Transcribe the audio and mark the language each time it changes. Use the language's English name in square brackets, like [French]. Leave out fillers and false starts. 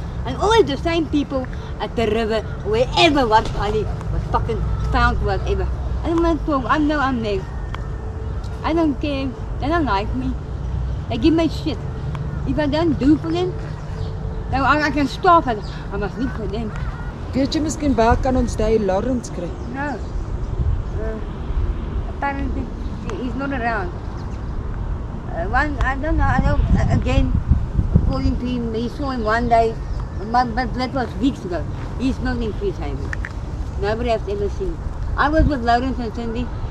[English] And always the same people at the river, wherever what body was fucking found, whatever. I don't want to talk, I know I'm next. I don't care, they don't like me. They give me shit. If I don't do for them, then I can stop it. I must look for them. [Afrikaans] Weet jy miskien waar kan ons daai Lawrence kry? [English] No. Apparently he's not around. I don't know, again, according to him, he saw him one day, but that was weeks ago. He's not in Frieshaven. Nobody has ever seen him. I was with Lawrence and Cindy.